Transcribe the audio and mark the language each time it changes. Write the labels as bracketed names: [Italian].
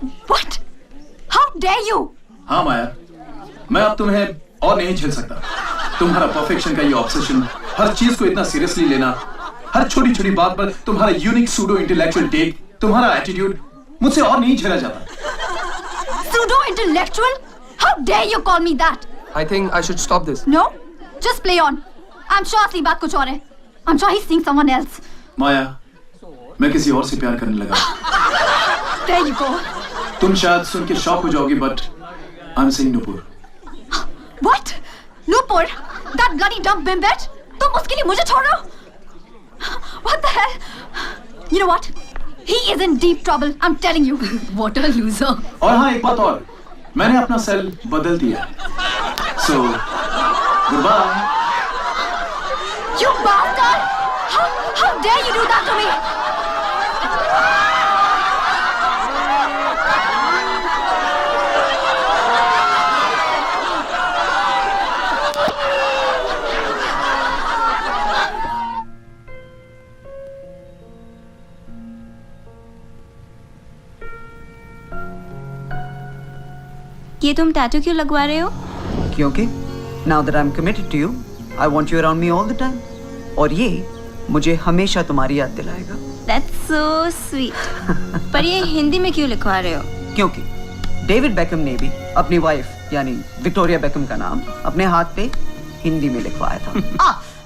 [English] What? How dare you? [Hindi] हाँ माया, मैं अब तुम्हें और नहीं झेल सकता। तुम्हारा परफेक्शन का ये ऑब्सेशन, हर चीज को इतना सीरियसली लेना, हर छोटी छोटी बात पर तुम्हारा [English] unique pseudo intellectual take, [Hindi] तुम्हारा एटीट्यूड मुझसे और नहीं झेला जाता। [English] Pseudo intellectual? How dare you call me that? I think I should stop this. No, just play on. I'm sure [Hindi] असली बात कुछ और है. [English] I'm sure he's seeing someone else. [Hindi] माया, मैं किसी और से प्यार करने लगा। [English] There you go. [Hindi] तुम शायद सुन के शॉक हो जाओगी, [English] but I am saying [Hindi] Nupur. [English] What? Nupur? That bloody dumb bimbet? [Hindi] तुम उसके लिए मुझे छोड़ रहे हो? [English] What the hell? You know what? He is in deep trouble. I'm telling you. What a loser. [Hindi] और हाँ, एक बात और, मैंने अपना सेल बदल दिया। [English] So, goodbye. You bastard! How dare you do that to me? [Hindi] ये तुम टैटू क्यों लगवा रहे हो? क्योंकि [English] now that I'm committed to you, I want you around me all the time. [Hindi] और ये मुझे हमेशा तुम्हारी याद दिलाएगा। [English] That's so sweet. [Hindi] पर ये हिंदी में क्यों लिखवा रहे हो? क्योंकि डेविड बेकम ने भी अपनी वाइफ यानी विक्टोरिया बेकम का नाम अपने हाथ पे हिंदी में लिखवाया था।